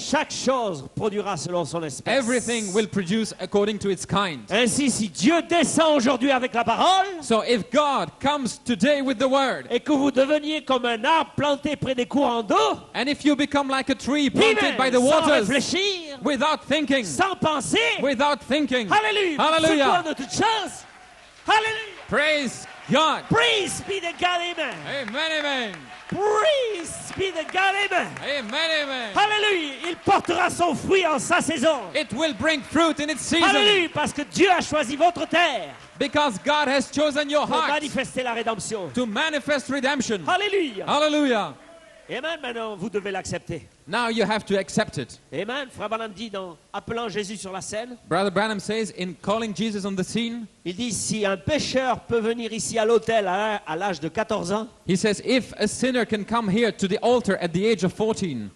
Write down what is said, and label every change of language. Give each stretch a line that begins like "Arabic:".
French: chaque chose produira selon son espèce.
English: Everything will produce according to its kind.
French: Ainsi, si Dieu descend aujourd'hui avec la parole,
English: So if God comes today with the word,
French: et que vous deveniez comme un arbre planté près des courants d'eau,
English: and if you become like a tree planted Amen, by the
French: sans
English: waters,
French: réfléchir,
English: without thinking,
French: sans penser,
English: without thinking,
French: Alléluia,
English: Hallelujah.
French: secouant de toutes choses, Alléluia,
English: praise God. praise be the God, amen, Amen, amen. praise be the God, amen, Amen, amen.
French: Alléluia, il portera son fruit en sa saison,
English: It will bring fruit in its season,
French: Alléluia, parce que Dieu a choisi votre terre
English: because God has chosen your
French: pour
English: heart
French: manifester la rédemption,
English: to manifest redemption.
French: Alléluia,
English: Hallelujah.
French: amen, maintenant vous devez l'accepter,
English: Now you have to accept it. Amen.
French: Frère Branham dit, dans appelant Jésus sur la scène,
English: Brother Branham says, in calling Jesus on the scene,
French: il dit, si un pécheur peut venir ici à l'autel à l'âge de 14 ans,
English: he says, if a sinner can come here to the altar at the age of 14,